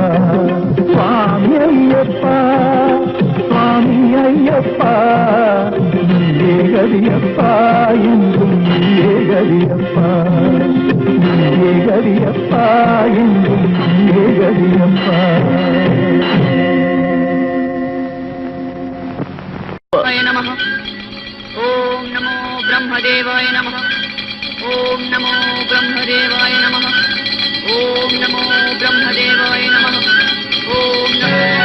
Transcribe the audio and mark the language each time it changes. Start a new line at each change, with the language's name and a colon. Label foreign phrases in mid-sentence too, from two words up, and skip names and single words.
Tamil: சுவாமி ஐயப்பா, சுவாமி ஐயப்பா, நீயே கதியப்பா, என்றும் நீயே கதியப்பா, நீயே கதியப்பா, என்றும் நீயே கதியப்பா.
Sanskrit: नमः। ओम नमो ब्रह्मदेवाय नमः। ओम नमो ब्रह्मदेवाय नमः। ओम नमो ब्रह्मदेवाय नमः। ओम नमो